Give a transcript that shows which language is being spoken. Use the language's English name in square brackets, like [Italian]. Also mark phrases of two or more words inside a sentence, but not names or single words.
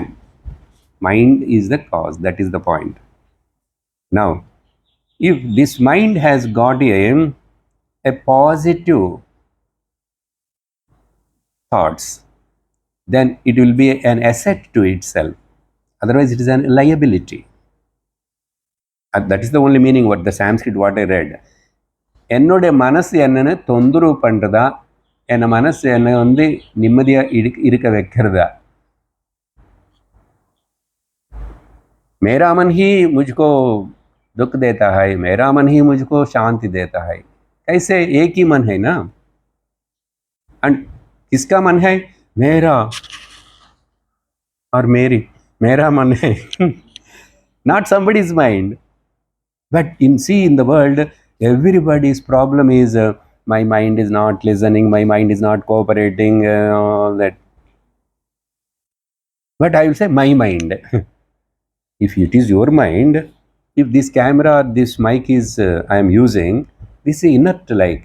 [English] Mind is the cause, that is the point. Now, if this mind has got a positive thoughts, then it will be an asset to itself. Otherwise, it is a liability. That is the only meaning what the Sanskrit what I read. [Tamil] என்னுடைய மனசு என்னன்னு தொந்தரவு பண்ணுறதா, என்ன மனசு என்னை வந்து நிம்மதியாக இருக்க வைக்கிறதா? [Hindi] मेरा मन ही मुझको दुख देता है, मेरा मन ही मुझको शांति देता है. कैसे? एक ही मन है ना. एंड किसका मन है? मेरा और मेरी. मेरा मन है. [English] Not somebody's mind. But in the world, everybody's problem is my mind is not listening, my mind is not cooperating, all that. But I will say my mind. If it is your mind, if this camera or this mic is I am using, this is inert like.